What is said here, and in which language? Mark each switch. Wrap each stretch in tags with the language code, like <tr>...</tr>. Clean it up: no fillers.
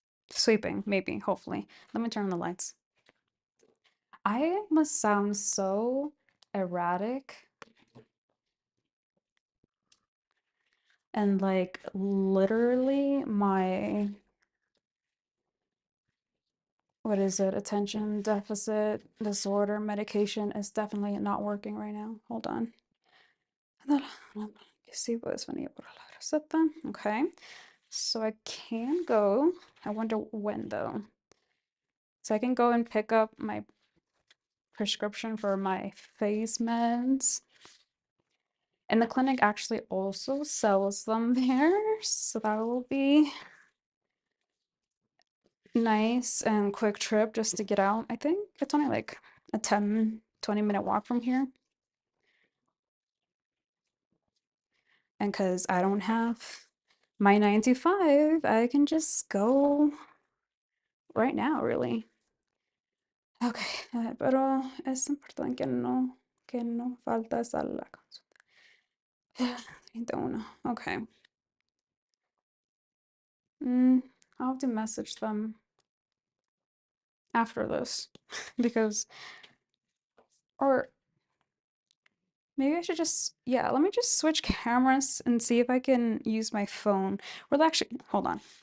<en>Sweeping, maybe, hopefully. Let me turn on the lights. I must sound so erratic and like literally my, what is it, attention deficit disorder medication is definitely not working right now. Hold on.</en> <es>Sí, puedes venir por la receta.</es> <en>Okay. So I can go. I wonder when though. So I can go and pick up my prescription for my face meds. And the clinic actually also sells them there. So that will be nice and quick trip just to get out. I think it's only like a 10-20 minute walk from here. And because I don't have my 9 to 5, I can just go right now, really.</en> <es>Okay, pero es importante que no faltes a la consulta.</es> <en>31. Okay. I'll have to message them after this because, or maybe I should just, yeah, let me just switch cameras and see if I can use my phone. Well, actually, hold on.</en>